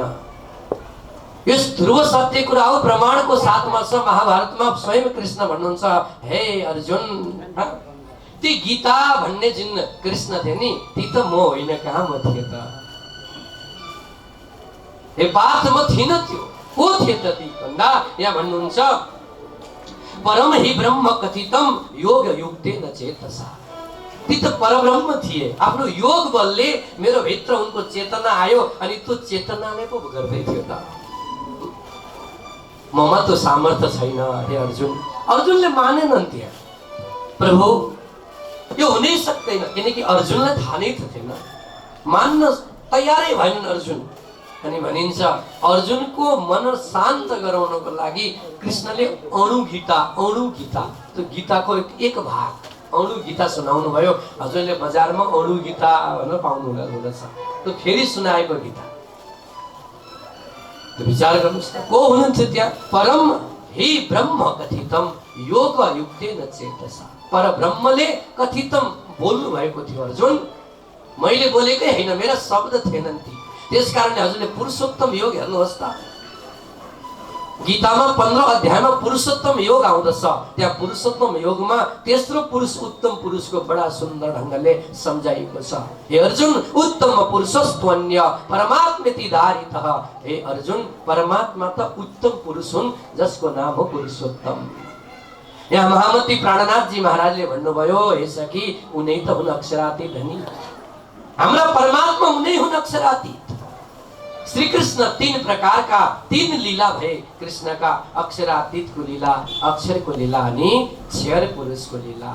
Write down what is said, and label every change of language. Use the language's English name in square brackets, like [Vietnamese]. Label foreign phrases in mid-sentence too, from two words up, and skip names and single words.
[Nepali] यो ध्रुव सत्य कुरा हो, प्रमाणको साथमा छ। महाभारतमा स्वयं कृष्ण भन्नुहुन्छ, हे अर्जुन, ती गीता भन्ने जुन कृष्ण थिए नि, ती त म होइन, कहाँ म थिएँ त? हे पार्थ, म थिइन त्यो, को थिए त ती भन्दा यहाँ भन्नुहुन्छ, [Sanskrit] परम हि ब्रह्म कथितम योग युक्तेन चेतसा। [Nepali] ती त परब्रह्म थिए, आफ्नो योग बलले मेरो भित्र उनको चेतना आयो अनि त्यो चेतनाले पो गर्दै थियो त। ममा तो सामर्थ्य छैन। हे अर्जुन, अर्जुनले मानेनन् त्यहाँ, प्रभु यो हुनै सक्दैन, किनकि अर्जुनलाई थाहा नै थिएन, मान्न तयारै भएनन् अर्जुन। अनि भनिन्छ अर्जुनको मन शान्त गराउनको लागि कृष्णले अणु गीता, त्यो गीताको एक भाग अणु गीता सुनाउनु भयो। हजुरले बजारमा अणु गीता भनेर पाउनु हुँदछ, त्यो फेरि सुनाएको गीता। विचार गर्नुहोस् त, को हुनुहुन्थ्यो त्यहाँ? [Sanskrit] परम हि ब्रह्म कथितम योग युक्तेन चेतसा। [Nepali] परब्रह्मले कथितम बोल्नु भएको थियो अर्जुन, मैले बोलेकै होइन, मेरा शब्द थिएनन् ती। त्यसकारणले हजुरले पुरुषोत्तम योग हेर्नुहोस् त, गीतामा 15 अध्यायमा पुरुषोत्तम योग आउँदछ। त्यहाँ पुरुषोत्तम योगमा तेस्रो पुरुष उत्तम पुरुषको बडा सुन्दर ढङ्गले सम्झाइएको छ। [Sanskrit] हे अर्जुन, उत्तम पुरुषस्त्वन्य परमात्मेति धारितः। [Nepali] हे अर्जुन, परमात्मा त उत्तम पुरुष हुन् जसको नाम हो पुरुषोत्तम। यहाँ महामती प्राणनाथ जी महाराजले भन्नुभयो, हे सखी, उनै त हुन् अक्षरातीत धनी। हाम्रा परमात्मा उनै हुन् अक्षरातीत। श्री कृष्ण 3 प्रकारका 3 लीला भए कृष्णका, अक्षरातीतको लीला, अक्षरको लीला अनि क्षर पुरुषको लीला।